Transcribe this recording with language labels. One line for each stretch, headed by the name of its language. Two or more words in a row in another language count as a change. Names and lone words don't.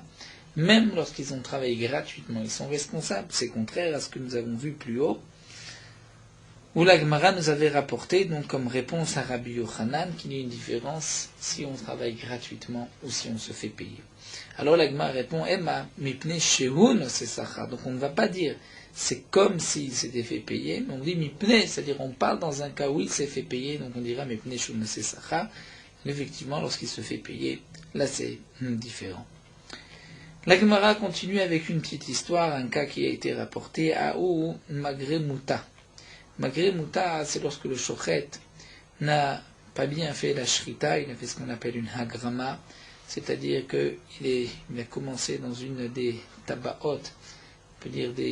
French: Même lorsqu'ils ont travaillé gratuitement, ils sont responsables. C'est contraire à ce que nous avons vu plus haut, où la Gemara nous avait rapporté, donc comme réponse à Rabbi Yochanan, qu'il y a une différence si on travaille gratuitement ou si on se fait payer. Alors la Gemara répond, Emma,
Hebrew: מפני שהוא נושא שכר.
French: Donc on ne va pas dire, c'est comme s'il s'était fait payer, mais on dit mipnei, c'est-à-dire on parle dans un cas où il s'est fait payer, donc on dira
Hebrew: מפני שהוא נושא שכר.
French: Effectivement, lorsqu'il se fait payer, là c'est différent. La Gemara continue avec une petite histoire, un cas qui a été rapporté à Ou Magre Mouta. Magre Mouta, c'est lorsque le shochet n'a pas bien fait la shrita, il a fait ce qu'on appelle une hagrama, c'est-à-dire qu'il a commencé dans une des tabaot, on peut dire